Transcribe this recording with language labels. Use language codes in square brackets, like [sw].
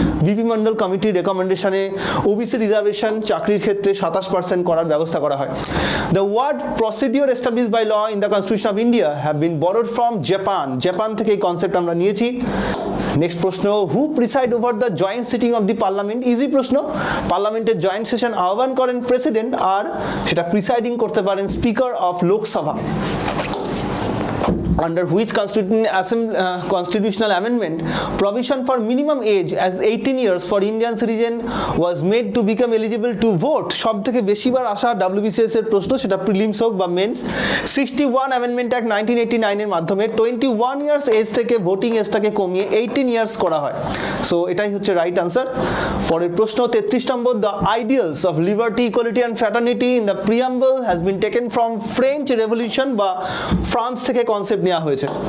[bn] BP Mandal Committee recommendation এ OBC reservation চাকরির ক্ষেত্রে 27% করার ব্যবস্থা করা হয়। [en] The word procedure established by law in the Constitution of India have been borrowed from Japan. [bn] Japan থেকে এই কনসেপ্ট আমরা নিয়েছি। [en] Next প্রশ্ন, who preside over the joint sitting of the parliament? Easy প্রশ্ন। [bn] পার্লামেন্টের জয়েন্ট সেশন আহ্বান করেন প্রেসিডেন্ট, আর সেটা প্রিসাইডিং করতে পারেন speaker of Lok Sabha. [en] Under which constitutional amendment provision for minimum age as 18 years for Indian citizen was made to become eligible to vote? [bn] সব থেকে বেশিবার আসা WBCS এর প্রশ্ন, সেটা প্রিলিমস হোক বা মেন্স। 61 অ্যামেন্ডমেন্ট অ্যাক্ট 1989 এর মাধ্যমে 21 ইয়ার্স এজ থেকে ভোটিং এজটাকে কমিয়ে 18 ইয়ার্স করা হয়। সো এটাই হচ্ছে রাইট আনসার। পরের প্রশ্ন 33 নম্বর, [en] the ideals of liberty, equality and fraternity in the preamble has been taken from French revolution, [bn] বা ফ্রান্স থেকে কনসেপ্ট নেওয়া হয়েছে।